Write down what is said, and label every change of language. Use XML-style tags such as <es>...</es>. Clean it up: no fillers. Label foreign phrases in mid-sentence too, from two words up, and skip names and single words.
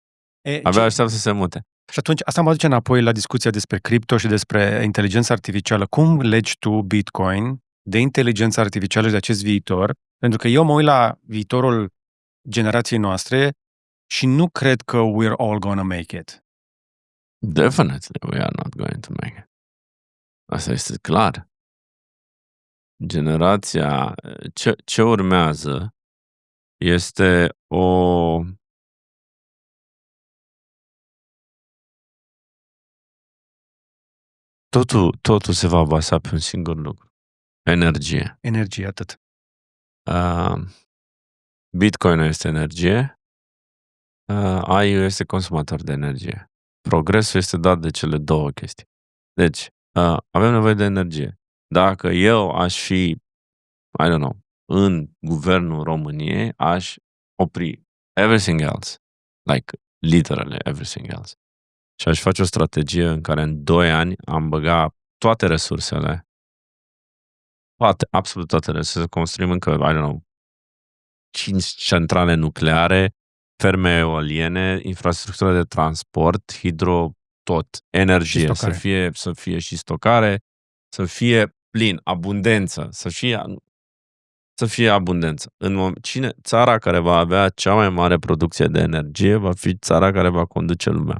<ro>Abia aștept să se mute. Și atunci, asta mă duce înapoi la discuția despre cripto și despre inteligența artificială. Cum legi tu Bitcoin de inteligența artificială și de acest viitor? Pentru că eu mă uit la viitorul generației noastre și nu cred că</ro> <en>we're all gonna make it. Definitely we are not going to make it.</en> <ro>Asta este clar. Generația... Ce urmează este o... Totul se va baza pe un singur lucru. Energie. Energie, atât. Bitcoin este energie. AI este consumator de energie. Progresul este dat de cele două chestii. Deci, avem nevoie de energie. Dacă eu aș fi,</ro> <en>I don't know,</en> <ro>în guvernul României, aș opri</ro> <en>everything else. Like, literally everything else.</en> <ro>Și aș face o strategie în care în 2 ani am băgat toate resursele, absolut toate resursele, construim încă,</ro> <en>I don't know,</en> <ro>5 centrale nucleare, ferme eoliene, infrastructură de transport, hidro, tot, energie, să fie și stocare, să fie plin, abundență, să fie abundență. Țara care va avea cea mai mare producție de energie va fi țara care va conduce lumea.</ro>